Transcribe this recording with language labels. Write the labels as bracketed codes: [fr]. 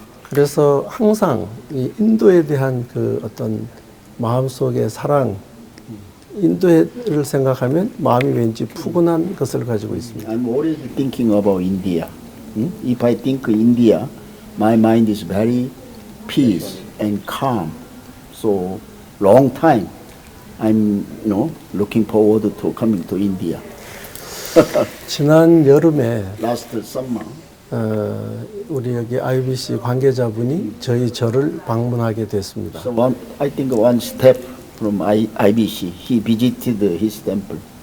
[ko] 그래서 항상 이 인도에 대한 그 어떤 마음속의 사랑, 인도를 생각하면 마음이 왠지 푸근한 것을 가지고 있습니다. [en] I'm always thinking about India. If I think India, my mind is very peace and calm. So long time, I'm looking forward to coming to India. [ko] 지난 여름에 [en] Last summer, [ko] 우리 여기 IBC 관계자분이 저희 절을 방문하게 됐습니다. [en] so I think one step from IBC, he visited his temple.